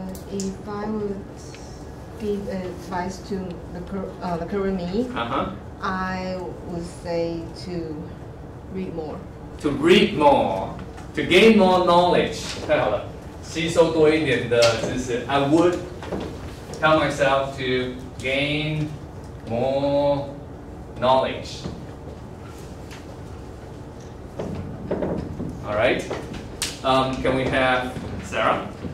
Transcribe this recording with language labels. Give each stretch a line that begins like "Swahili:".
English: If I would give advice to the current me, I would say to read more. To read more, to gain more knowledge.
Chinese: 太好了，吸收多一点的知识。
English: I would tell myself to gain more knowledge. All right. Can we have Sarah?